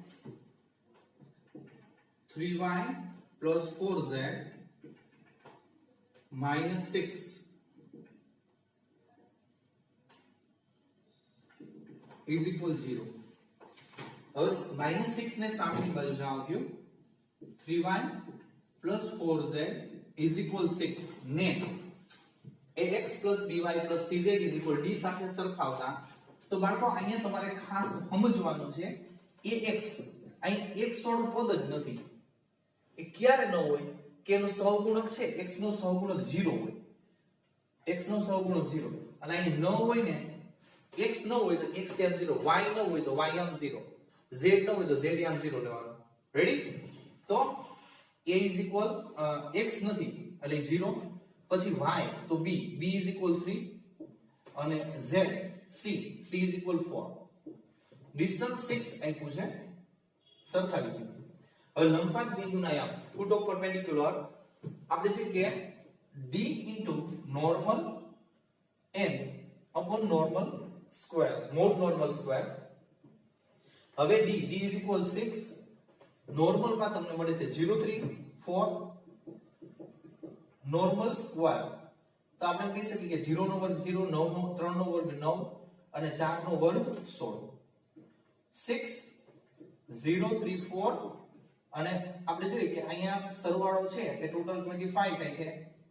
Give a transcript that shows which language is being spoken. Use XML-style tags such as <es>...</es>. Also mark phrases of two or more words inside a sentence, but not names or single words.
<gu>3y + 4z - 6 = 0. હવે -6 ને સામેની બાજુ જાવ દો</gu> <en>3y plus 4z is equal 6</en> <gu>ને</gu> <en>ax plus by plus cz is equal d</en> <gu>સાથે સરખાવતા તો બાળકો અહીંયા તમારે ખાસ સમજવાનું છે ax અહીં x વાળું પદ જ નથી એ ક્યારે ન હોય કે એનો સહગુણક છે x નો સહગુણક 0 હોય x નો સહગુણક 0 અને અહીં ન હોય ને x ન હોય તો x યામ 0 y ન હોય તો y યામ 0 z ન હોય તો z યામ 0 લેવાનું રેડી તો</gu> <en>a is equal</en> <gu>x નથી એટલે 0 પછી y તો</gu> <en>b is equal 3</en> <gu>અને z</gu> <en>c is equal 4</en> <gu>ડિસ્ટન્સ 6 આપ્યું છે સરખાવી દીધું હવે લંબાઈ બિંદુના યામ</gu> <en>foot of</en> <gu>પરપેન્ડિક્યુલર આપણે જોઈએ કે</gu> <en>d normal n upon normal square</en> <gu>mod normal square હવે</gu> <en>d is equal 6</en> <gu>નોર્મલ માં તમને મળે છે 0 3 4</gu> <en>normal square</en> <gu>તો આપણે કહી શકીએ કે 0 નો વર્ગ 0 9 નો 3 નો વર્ગ 9 અને 4 નો વર્ગ 16 6 0 3 4 અને આપણે જોઈએ કે અહીંયા સરવાળો છે એ ટોટલ 25 થાય છે એ</gu>